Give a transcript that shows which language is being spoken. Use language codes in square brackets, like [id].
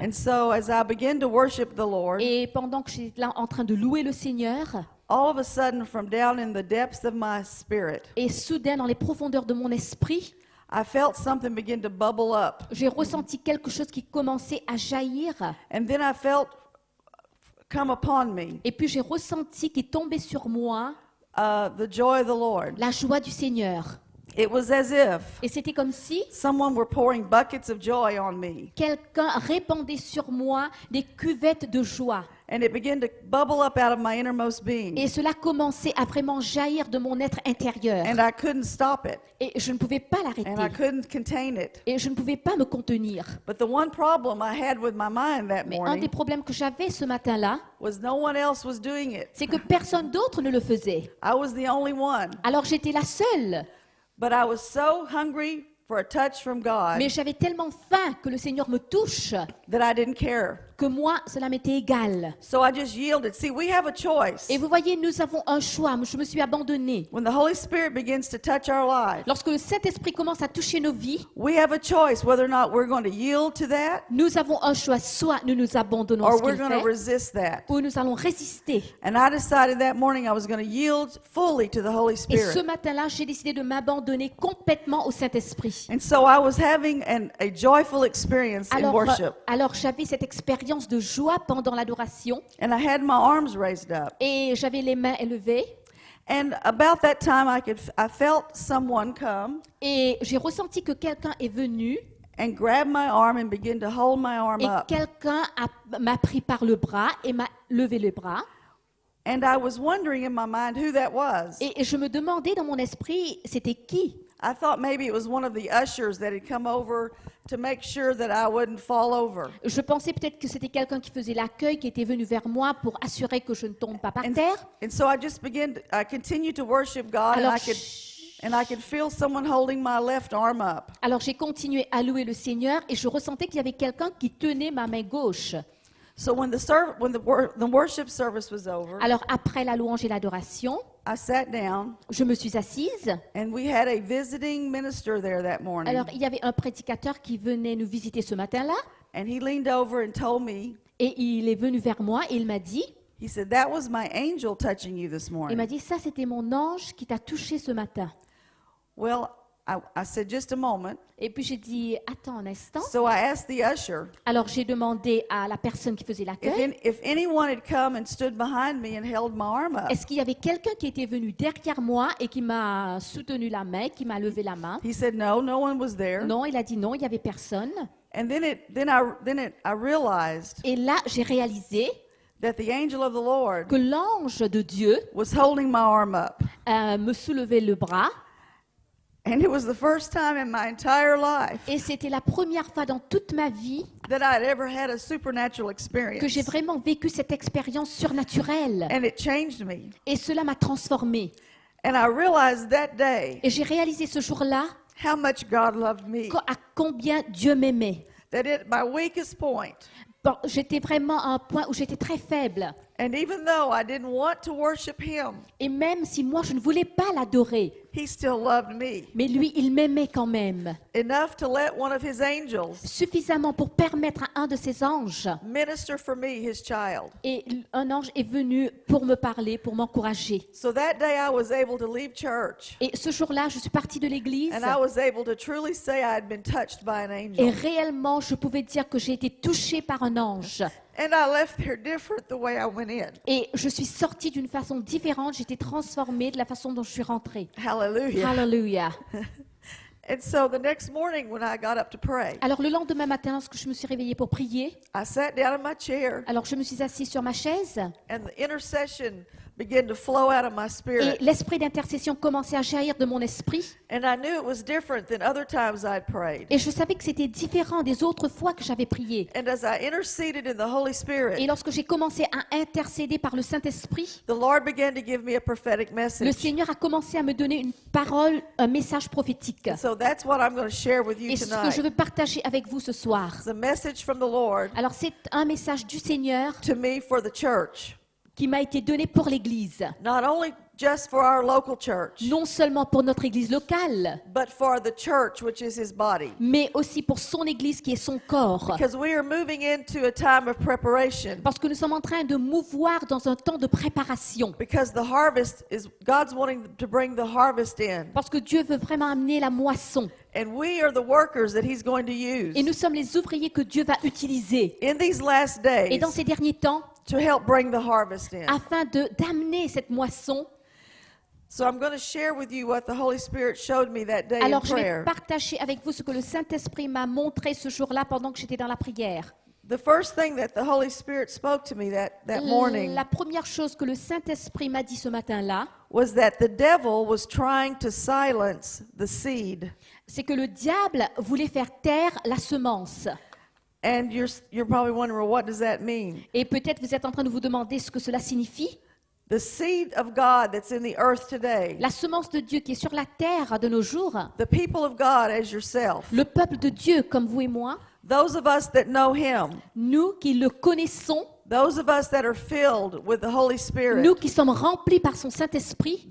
[en] And so as I begin to worship the Lord, [fr] Et pendant que j'étais là en train de louer le Seigneur, [en] all of a sudden from down in the depths of my spirit, [fr] et soudain dans les profondeurs de mon esprit, [en] I felt something begin to bubble up. [fr] j'ai ressenti quelque chose qui commençait à jaillir. [en] And then I felt come upon me [fr] Et puis j'ai ressenti qu'il tombait sur moi [en] the joy of the Lord. [fr] la joie du Seigneur. [en] It was as if [fr] Et c'était comme si [en] someone were pouring buckets of joy on me. [fr] quelqu'un répandait sur moi des cuvettes de joie. [en] And it began to bubble up out of my innermost being. [fr] Et cela commençait à vraiment jaillir de mon être intérieur. [en] And I couldn't stop it. [fr] Et je ne pouvais pas [en] And I [fr] l'arrêter. [en] couldn't contain it. [fr] Et je ne pouvais pas me contenir. [en] But the one problem I had with my mind that [fr] Mais un des [en] morning [fr] problèmes que j'avais ce matin-là, [en] was no one else was doing it. [fr] c'est que personne d'autre ne le faisait. [en] I was the only one. [fr] Alors j'étais la seule. [en] But I was so hungry for a touch from God [fr] Mais j'avais tellement faim que le Seigneur me touche [en] that I didn't care. [fr] que moi, cela m'était égal. [en] So I just yielded. See, we have a choice. [fr] Et vous voyez, nous avons un choix. Je me suis abandonnée. [en] When the Holy Spirit begins to touch our life, [fr] Lorsque le Saint-Esprit commence à toucher nos vies, [en] we have a choice whether or not we're going to yield to that [fr] nous avons un choix. Soit nous nous abandonnons à [en] or [fr] ce [en] we're [fr] qu'il [en] going to [fr] fait, [en] resist that. [fr] ou nous allons résister. [en] And I decided that morning I was going to yield fully to the Holy [fr] Et ce [en] Spirit. [fr] matin-là, j'ai décidé de m'abandonner complètement au Saint-Esprit. [en] And so I was having a joyful experience in worship. [fr] Alors j'avais cette expérience de joie pendant l'adoration [en] And I had my arms raised up. [fr] et j'avais les mains élevées. [en] And about that time I felt someone come [fr] Et j'ai ressenti que quelqu'un est venu [en] and grab my arm and begin to hold my arm [fr] et [en] up. [fr] quelqu'un m'a pris par le bras et m'a levé le bras. [en] And I was wondering in my mind who that was. [fr] Et je me demandais dans mon esprit, c'était qui? [en] I thought maybe it was one of the ushers that had come over to make sure that I wouldn't fall over. [fr] Je pensais peut-être que c'était quelqu'un qui faisait l'accueil, qui était venu vers moi pour assurer que je ne tombe pas par terre. [en] And so I continued to worship God, [fr] Alors, [en] and I could feel someone holding my left arm up. [fr] alors j'ai continué à louer le Seigneur et je ressentais qu'il y avait quelqu'un qui tenait ma main gauche. [en] So when the worship service was over, [fr] Alors après la louange et l'adoration, [en] I sat down, [fr] je me suis assise. [en] and we had a visiting minister there that morning. [fr] Alors il y avait un prédicateur qui venait nous visiter ce matin-là [en] And he leaned over and told me, [fr] et il est venu vers moi et il m'a dit, [en] he said, "That was my angel touching you this [fr] il [en] morning." [fr] m'a dit, ça c'était mon ange qui t'a touché ce matin. [en] Well, I said, "Just a moment." [fr] Et puis j'ai dit, attends un instant. [en] So I asked the usher [fr] Alors j'ai demandé à la personne qui faisait l'accueil, [en] if anyone had come and stood behind me and held my arm up. [fr] est-ce qu'il y avait quelqu'un qui était venu derrière moi et qui m'a soutenu la main, qui m'a levé la main? [en] He said, "No, no one was there." [fr] Non, il a dit non, il n'y avait personne. [en] And I realized [fr] Et là, j'ai réalisé [en] that the angel of the Lord [fr] que l'ange de Dieu [en] was holding my arm up. [fr] me soulevait le bras. [en] And it was the first time in my entire life [fr] Et c'était la première fois dans toute ma vie [en] that I had ever had a supernatural experience. [fr] que j'ai vraiment vécu cette expérience surnaturelle. [en] And it changed me. [fr] Et cela m'a transformée. [en] And I realized that day [fr] Et j'ai réalisé ce jour-là [en] how much God loved me. [fr] à combien Dieu m'aimait. [en] That at my weakest point, [fr] Bon, j'étais vraiment à un point où j'étais très faible. [en] and even though I didn't want to worship him, [fr] Et même si moi, je ne voulais pas l'adorer, [en] he still loved me [fr] mais lui, il m'aimait quand même. [en] enough to let one of his angels [fr] Suffisamment pour permettre à un de ses anges. [en] minister for me, his child. [fr] Et un ange est venu pour me parler, pour m'encourager. [en] So that day I was able to leave church, [fr] Et ce jour-là, je suis partie de l'église. [en] and I was able to truly say I had been touched by an [fr] Et [en] angel. [fr] réellement, je pouvais dire que j'ai été touchée par un ange. [en] And I left there different the way I went in. [fr] Et je suis sortie d'une façon différente. J'étais transformée de la façon dont je suis rentrée. [en] Hallelujah. [fr] Hallelujah. [en] And so the next morning when I got up to pray, [fr] Alors le lendemain matin, lorsque je me suis réveillée pour prier, [en] I sat down in my chair, [fr] alors je me suis assise sur ma chaise [en] and the intercession began to flow out of my [fr] et [en] spirit. [fr] l'esprit d'intercession commençait à jaillir de mon esprit. [en] And I knew it was different than other times I'd prayed. [fr] Et je savais que c'était différent des autres fois que j'avais prié. [en] And as I interceded in the Holy [fr] Et [en] Spirit, [fr] lorsque j'ai commencé à intercéder par le Saint-Esprit, [en] the Lord began to give me a prophetic [fr] le [en] message. [fr] Seigneur a commencé à me donner une parole, un message prophétique. [en] So that's what I'm going to share with you [fr] Et ce que je [en] tonight. [fr] veux partager avec vous ce soir. [en] It's a message from the Lord [fr] Alors c'est un message du Seigneur [en] to me for the church. [fr] qui m'a été donné pour l'Église. [en] Not only just for our local church, [fr] Non seulement pour notre Église locale, [en] but for the church, which is his body. [fr] mais aussi pour son Église qui est son corps. [en] Because we are moving into a time of preparation. [fr] Parce que nous sommes en train de mouvoir dans un temps de préparation. [en] Because the harvest is, God's wanting to bring the harvest in. [fr] Parce que Dieu veut vraiment amener la moisson. [en] And we are the workers that he's going to use [fr] Et nous sommes les ouvriers que Dieu va utiliser. [en] in these last [fr] Et [en] days [fr] dans ces derniers temps, [en] to help bring the harvest in. [fr] afin d'amener cette moisson, [en] So I'm going to share with you what the Holy Spirit showed me that day in [fr] alors je vais [en] prayer. [fr] partager avec vous ce que le Saint-Esprit m'a montré ce jour-là pendant que j'étais dans la prière. [en] The first thing that the Holy Spirit spoke to me that morning [fr] La première chose que le Saint-Esprit m'a dit ce matin-là, [en] was that the devil was trying to silence the seed. [fr] c'est que le diable voulait faire taire la semence. [en] And you're probably wondering, well, what does that mean? [fr] Et peut-être vous êtes en train de vous demander ce que cela signifie. [en] The seed of God that's in the earth today, [fr] La semence de Dieu qui est sur la terre de nos jours, [en] the people of God as yourself, [fr] le peuple de Dieu comme vous et moi, [en] those of us that know Him, [fr] nous qui le connaissons, [en] those of us that are filled with the Holy Spirit, [fr] nous qui sommes remplis par son Saint-Esprit,